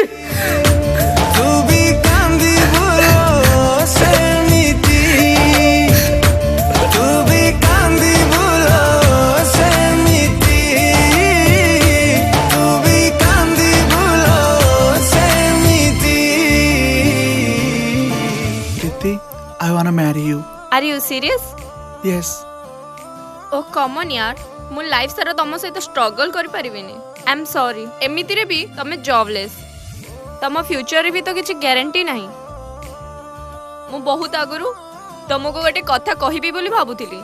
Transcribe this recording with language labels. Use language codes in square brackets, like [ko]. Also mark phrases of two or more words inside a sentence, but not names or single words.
[or] ତୁ ବି କାନ୍ଦି ବୁଲ ସେମିତି, ତୁ ବି କାନ୍ଦି ବୁଲ ସେମିତି, ତୁ ବି କାନ୍ଦି ବୁଲ ସେମିତି। ପ୍ରୀତି, [en] I wanna marry you. Are you serious? Yes. Oh come on [or] ୟାର, ମୁଁ ଲାଇଫ୍ ସାରା ତମ ସହିତ ଷ୍ଟ୍ରଗଲ୍ କରିପାରିବିନି। [en] I am sorry. [or] ଏମିତିରେ ବି ତମେ ଜବଲେସ୍, ତମ ଫ୍ୟୁଚରରେ ବି ତ କିଛି ଗ୍ୟାରେଣ୍ଟି ନାହିଁ। ମୁଁ ବହୁତ ଆଗରୁ ତମକୁ ଗୋଟେ କଥା କହିବି ବୋଲି ଭାବୁଥିଲି।